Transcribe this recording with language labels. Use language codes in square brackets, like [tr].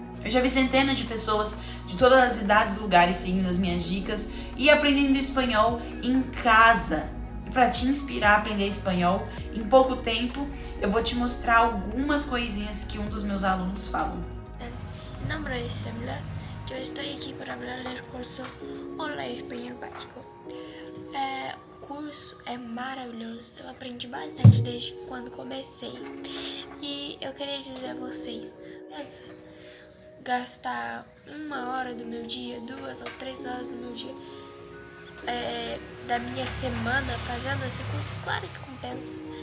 [pt] Eu já vi centenas de pessoas de todas as idades e lugares seguindo as minhas dicas e aprendendo espanhol em casa. E para te inspirar a aprender espanhol, em pouco tempo eu vou te mostrar algumas coisinhas que um dos meus alunos falam. [es] Mi nombre es Semla. Yo estoy aquí para hablar del curso Hola Espanhol Básico. [pt] O curso é maravilhoso, eu aprendi bastante desde quando comecei. E eu queria dizer a vocês, antes gastar 1 hora do meu dia, 2 ou 3 horas do meu dia, da minha semana fazendo esse curso, claro que compensa.